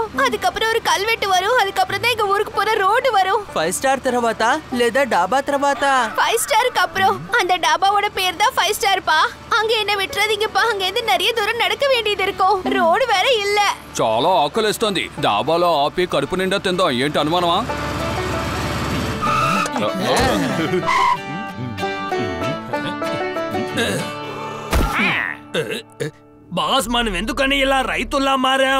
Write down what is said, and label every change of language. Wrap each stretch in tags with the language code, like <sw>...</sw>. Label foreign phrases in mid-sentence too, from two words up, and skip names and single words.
<ta>அதுக்கப்புறம் ஒரு கல்வெட்டு வரும். அதுக்கப்புறம் தான் எங்க ஊருக்கு போற ரோடு வரும்.</ta> <te>5 ஸ்டார் తర్వాత లేదా డాబా తర్వాత?</te> <ta>5 ஸ்டாருக்கு அப்புறம் அந்த டாபாவோட பேர் தான் 5 ஸ்டார் பா. அங்க என்ன விட்டுறதீங்கப்பா. அங்க இருந்து நிறைய தூரம் நடக்க வேண்டியது இருக்கும்.</ta> <te>రోడ్ வேற இல்ல. చాలా ఆకలిస్తుంది. డాబాలో ఆపి కడుపు నిండా తిందాం. ఏంటి అనుమానమా? బాస్ మనం ఎందుకని ఇలా రైతుల్లా మారాం?</te>